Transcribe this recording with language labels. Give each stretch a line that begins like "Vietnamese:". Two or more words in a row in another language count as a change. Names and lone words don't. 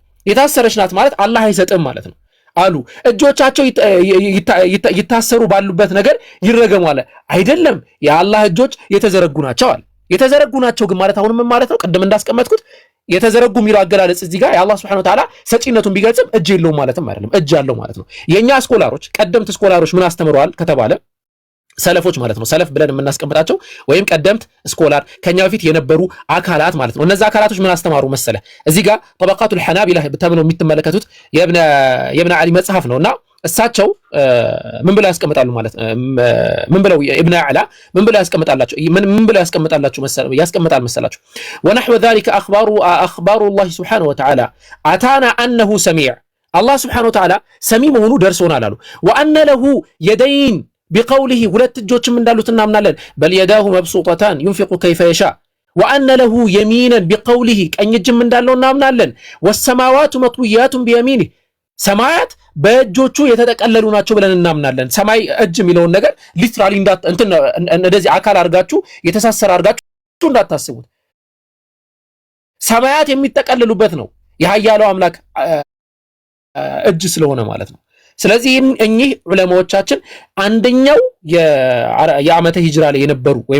Amharic: የታሰረች ናት ማለት አላህ አይሰጥም ማለት ነው አሉ። እጆቻቸው ይታሰሩ ባሉበት ነገር ይረገሙ አለ። አይደለም የአላህ እጆች የተዘረጉ ናቸው አለ። የተዘረጉ ናቸው ግን ማለት አሁንም ማለት ነው ቅድም እንዳስቀመጥኩት የተዘረጉ የሚለው አገላለጽ እዚህ ጋር የአላህ
Arabic: سبحانه وتعالى
Amharic: ሰጪነቱን ቢገልጽም እጅ የለውም ማለትም አይደለም፣ እጅ አለው ማለት ነው። የኛ ስኮላሮች ቀደምት ስኮላሮች ምን አስተምረዋል ከተባለ ሰለፎች ማለት ነው። ሰለፍ ብለን የምናስቀምጣቸው ወይም ቀደምት ስኮላር ከኛ በፊት የነበሩ አካላት ማለት ነው። እነዛ አካላቶች ምን አስተማሩ መሰለ? እዚህ ጋር ጠበቃቱል ሐናቢላ ተብለው የምትመለከቱት የኢብኑ አሊ መጽሐፍ ነውና እሳቸው ምን ብለው ያስቀምጣሉ ማለት ምን ብለው ኢብኑ አዕላ ምን ብለው ያስቀምጣል መሰላችሁ?
Arabic: ወነህወ ذلك اخبار الله سبحانه وتعالى اتانا انه سميع الله سبحانه وتعالى
Amharic: ሰሚ መሆኑ ደርሶናል አሉ።
Arabic: وان له يدين بقوله
Amharic: ሁለት እጆችም እንዳሉት እናምናለን። በል
Arabic: يداه مبسوطتان ينفق كيف يشاء وان له يمينا بقوله
Amharic: ቀኝ እጅም እንዳለው እናምናለን።
Arabic: والسماوات مطويات بيمينه
Amharic: ሰማያት በእጆቹ የተጠቀለሉ ናቸው ብለን እናምናለን። ሰማይ እጅ የሚለውን ነገር ሊትራሊ እንደዚህ አካል አድርጋችሁ የተሳሰረ አድርጋችሁ እንዳታስቡት። ሰማያት የሚጠቀለሉበት ነው የኃያለው አምላክ እጅ ስለሆነ ማለት ነው። ስለዚህ እኚህ ዑለማዎቻችን አንደኛው የዓመተ ሂጅራ ላይ የነበሩ ወይም